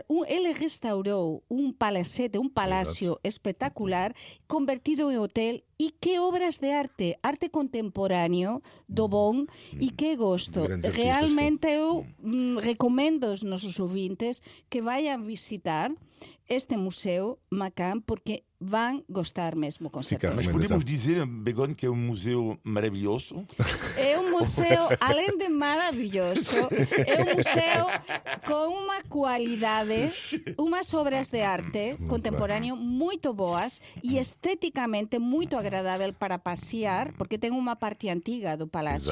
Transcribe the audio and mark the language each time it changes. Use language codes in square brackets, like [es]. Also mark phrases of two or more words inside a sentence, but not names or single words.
[gl] Ele restaurou un palacete, un palacio espectacular, convertido en hotel. E que obras de arte contemporáneo do bon, e que gosto. Grandes artistas, Realmente eu recomendo aos nosos ouvintes que vayan visitar este museu Macam, [pt] porque vão gostar mesmo, com Fica a certeza. Mas recomendação. podemos dizer, Begonha, que é um museu maravilhoso. É um museu, além de maravilhoso, é um museu com uma qualidade, umas obras de arte contemporâneo muito boas e esteticamente muito agradável para passear, porque tem uma parte antiga do palácio